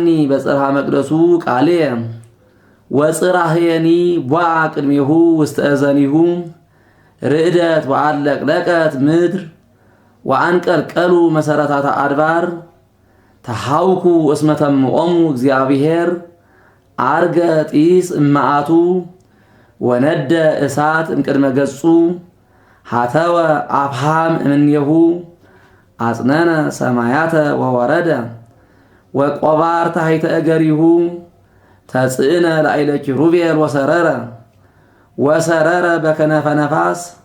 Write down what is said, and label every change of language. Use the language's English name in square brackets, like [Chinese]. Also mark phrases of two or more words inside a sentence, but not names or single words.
[Geez] በጽርሐ መቅደሱ ቃልየ ወጽራህየኒ ቦአ ቅድሜሁ ውስተ እዘኒሁ ርዕደት ወአለቅለቀት ምድር ወአንቀልቀሉ መሰረታተ አድባር ተሐውኩ እስመ ተምኦሙ እግዚአብሔር አርገ ጢስ እመዓቱ ወነደ እሳት እምቅድመ ገጹ ሀተወ አፍሃም እምኔሁ አጽነነ ሰማያተ ወወረደ ወቆባር ታሕተ እገሪሁ ተጽእነ ላዕለ ኪሩቤል ወሰረረ በከነፈ ነፋስ